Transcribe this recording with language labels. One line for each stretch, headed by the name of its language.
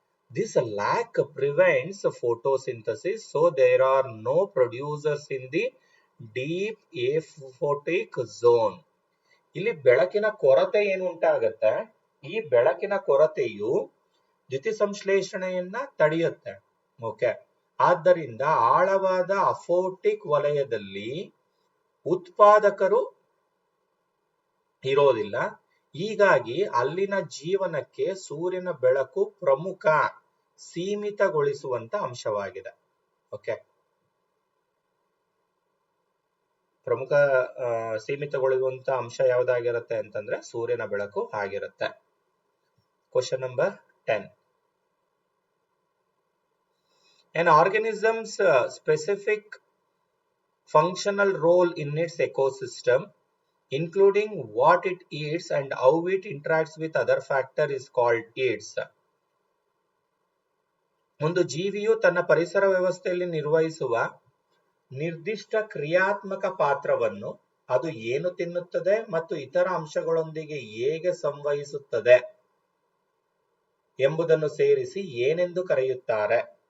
English: This lack prevents photosynthesis, so there are no producers in the deep aphotic zone.
Kannada: ಇಲ್ಲಿ ಬೆಳಕಿನ ಕೊರತೆ ಏನು ಉಂಟಾಗತ್ತೆ, ಈ ಬೆಳಕಿನ ಕೊರತೆಯು ದ್ಯುತಿಸಂಶ್ಲೇಷಣೆಯನ್ನ ತಡೆಯುತ್ತೆ. ಓಕೆ. ಆದ್ದರಿಂದ ಆಳವಾದ ಅಫೋಟಿಕ್ ವಲಯದಲ್ಲಿ ಉತ್ಪಾದಕರು ಇರೋದಿಲ್ಲ. ಹೀಗಾಗಿ ಅಲ್ಲಿನ ಜೀವನಕ್ಕೆ ಸೂರ್ಯನ ಬೆಳಕು ಪ್ರಮುಖ ಸೀಮಿತಗೊಳಿಸುವಂತ ಅಂಶವಾಗಿದೆ. ಓಕೆ. ಪ್ರಮುಖ ಸೀಮಿತಗೊಳಿಸುವಂತ ಅಂಶ ಯಾವ್ದಾಗಿರುತ್ತೆ ಅಂತಂದ್ರೆ ಸೂರ್ಯನ ಬೆಳಕು ಆಗಿರುತ್ತೆ.
English: Question number 10. An organism's specific functional role in its ecosystem including what it eats and how it interacts with other factor is called eats.
Kannada: ಒಂದು ಜೀವಿಯು ತನ್ನ ಪರಿಸರ ವ್ಯವಸ್ಥೆಯಲ್ಲಿ ನಿರ್ವಹಿಸುವ ನಿರ್ದಿಷ್ಟ ಕ್ರಿಯಾತ್ಮಕ ಪಾತ್ರವನ್ನು ಅದು ಏನು ತಿನ್ನುತ್ತದೆ ಮತ್ತು ಇತರ ಅಂಶಗಳೊಂದಿಗೆ ಹೇಗೆ ಸಂವಹಿಸುತ್ತದೆ ಎಂಬುದನ್ನು ಸೇರಿಸಿ ಏನೆಂದು ಕರೆಯುತ್ತಾರೆ?